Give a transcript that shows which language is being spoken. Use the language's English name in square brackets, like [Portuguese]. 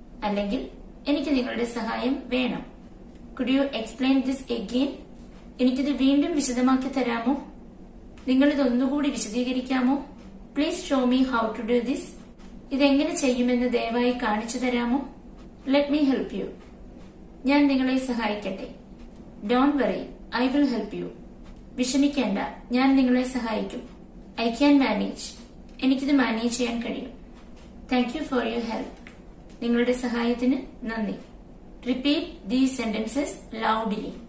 [Malayalam] അല്ലെങ്കിൽ എനിക്ക് നിങ്ങളുടെ സഹായം വേണം. [English] Could you explain this again? [Malayalam] എനിക്കിത് വീണ്ടും വിശദമാക്കി തരാമോ? നിങ്ങൾ ഇത് ഒന്നുകൂടി വിശദീകരിക്കാമോ? [English] Please show me how to do this. [Malayalam] ഇതെങ്ങനെ ചെയ്യുമെന്ന് ദയവായി കാണിച്ചു തരാമോ? [English] Let me help you. [Malayalam] ഞാൻ നിങ്ങളെ സഹായിക്കട്ടെ. [English] Don't worry, I will help you. [Malayalam] വിഷമിക്കേണ്ട, ഞാൻ നിങ്ങളെ സഹായിക്കും. [English] I can manage. [Malayalam] എനിക്കിത് മാനേജ് ചെയ്യാൻ കഴിയും. [English] Thank you for your help. [Malayalam] നിങ്ങളുടെ സഹായത്തിന് നന്ദി. [English] Repeat these sentences loudly.